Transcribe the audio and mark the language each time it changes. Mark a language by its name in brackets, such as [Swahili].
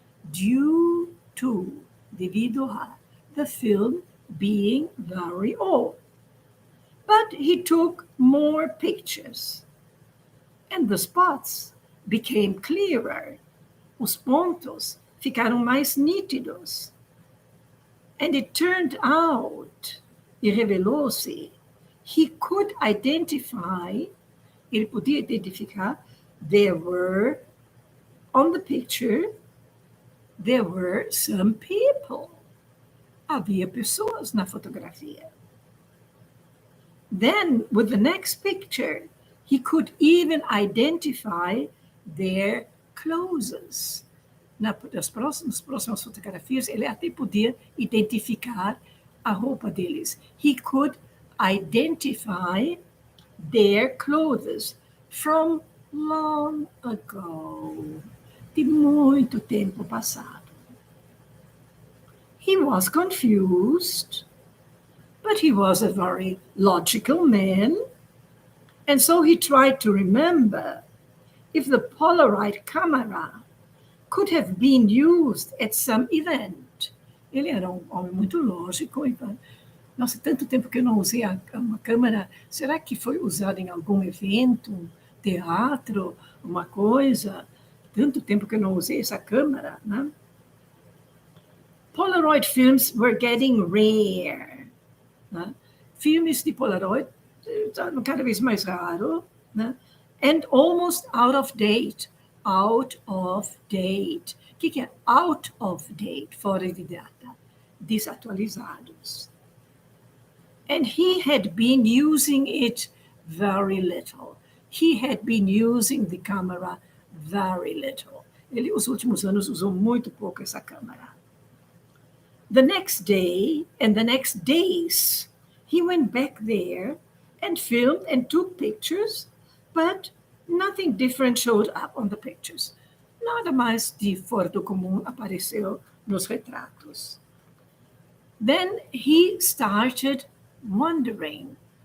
[English] Due to, [Portuguese] devido a, [English] the film being very old. But he took more pictures, and the spots became clearer. [Portuguese] Os pontos ficaram mais nítidos. [English] And it turned out, [Portuguese] e revelou-se, [English] he could identify, [Portuguese] ele podia identificar, [English] there were, on the picture, there were some people. [Portuguese] Havia pessoas na fotografia. [English] Then, with the next picture, he could even identify their clothes. [Portuguese] Nas próximas fotografias, ele até podia identificar a roupa deles. [English] He could identify their clothes from long ago, [Portuguese] de muito tempo passado. [English] He was confused, but he was a very logical man, and so he tried to remember if the Polaroid camera could have been used at some event. [Portuguese] Ele era homem muito lógico. Então, nossa, tanto tempo que eu não usei uma câmera. Será que foi usada em algum evento, teatro, uma coisa? Tanto tempo que eu não usei essa câmera, né? [English] Polaroid films were getting rare. [Portuguese] Né? Filmes de Polaroid estavam cada vez mais raros, né? [English] And almost out of date. Out of date. [Portuguese] O que é out of date? Fora de data. Desatualizados. [English] And he had been using it very little. He had been using the camera very little. [Portuguese] Ele, os últimos anos, usou muito pouco essa câmera. [English] The next day and the next days, he went back there and filmed and took pictures, but nothing different showed up on the pictures. [Portuguese] Nada mais de fora do comum apareceu nos retratos. [English] Then he started wondering.